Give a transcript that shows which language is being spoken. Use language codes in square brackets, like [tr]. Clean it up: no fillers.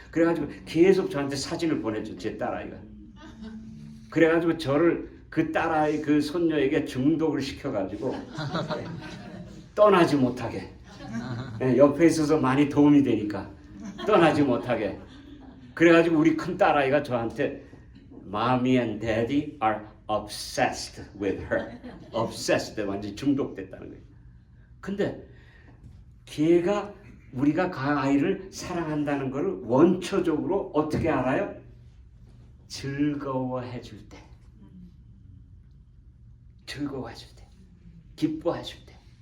[ko] 그래가지고 계속 저한테 사진을 보내줘. 제 딸아이가. 그래가지고 저를 그 딸아이 그 손녀에게 중독을 시켜가지고 떠나지 못하게, 옆에 있어서 많이 도움이 되니까 떠나지 못하게. 그래가지고 우리 큰 딸아이가 저한테 [en] Mommy and Daddy are obsessed with her. [ko] obsessed, 완전히 중독됐다는 거예요. 근데 걔가, 우리가 그 아이를 사랑한다는 것을 원초적으로 어떻게 알아요? 즐거워해 줄 때, 즐거워해 줄 때, 기뻐해 줄 때.